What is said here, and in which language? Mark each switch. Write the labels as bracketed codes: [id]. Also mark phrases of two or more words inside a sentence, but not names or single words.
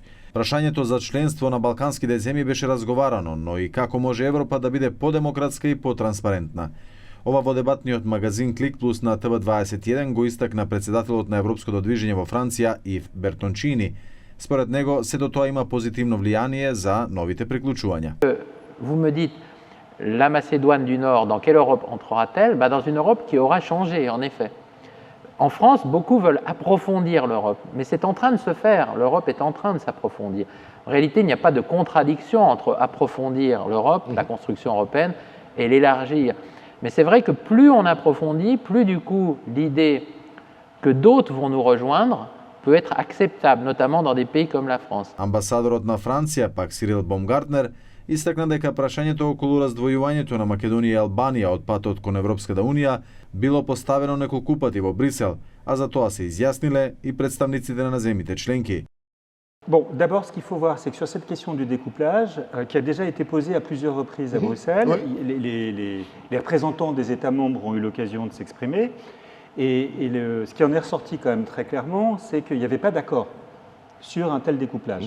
[mk] Прашањето за членство на балканските земји беше разговарано, но и како може Европа да биде подемократска и потранспарентна. Ова во дебатниот магазин Клик Плюс на ТВ21 го истакна председателот на Европското движење во Франција Ив Бертончини. Според него, сето тоа има позитивно влијание за новите приклучувања. [fr] Vous me dites, la Macédoine du Nord, dans quelle Europe entrera-t-elle? Dans une Europe qui aura changé, en effet. En France, beaucoup veulent approfondir l'Europe, mais c'est en train de se faire. L'Europe est en train de s'approfondir. En réalité, il n'y a pas de contradiction entre approfondir l'Europe, la construction européenne, et l'élargir. Mais c'est vrai que plus on approfondit, plus du coup l'idée que d'autres vont nous rejoindre peut être acceptable, notamment dans des pays comme la France. [mk] Амбасадорот на Франција, пак Сирил Бомгартнер, истакна дека прашањето околу раздвојувањето на Македонија и Албанија од патот кон Европската Унија било поставено неколку пати во Брисел, а за тоа се изјасниле и представниците на земјите членки. [fr] Bon, d'abord, ce qu'il faut voir, c'est que sur cette question du découplage, qui a déjà été posée à plusieurs reprises à Bruxelles, les représentants des États membres ont eu l'occasion de s'exprimer. Et ce qui en est ressorti quand même très clairement, c'est qu'il n'y avait pas d'accord sur un tel découplage.